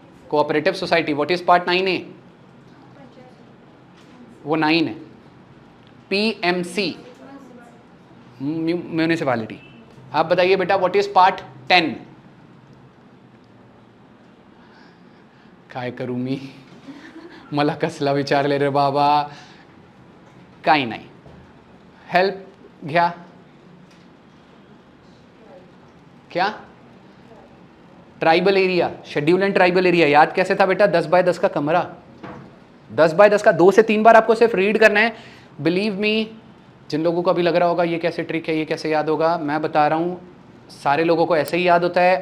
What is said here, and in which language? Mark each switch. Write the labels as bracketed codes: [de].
[en] Cooperative society. What is part 9A? [hi] वो 9 है। PMC, municipality. आप बताइए बेटा [en] What is part 10? [mr] काय करू मी, मला कसला विचारले रे बाबा, काही नाही, हेल्प घ्या। [hi] क्या? Tribal area, schedule and tribal area. याद कैसे था बेटा? 10 बाय 10 का कमरा, 10 बाय 10 का 2 से 3 बार आपको सिर्फ रीड करना है। [en] believe me, [hi] जिन लोगों को अभी लग रहा होगा ये कैसे ट्रिक है, ये कैसे याद होगा, मैं बता रहा हूँ सारे लोगों को ऐसे ही याद होता है।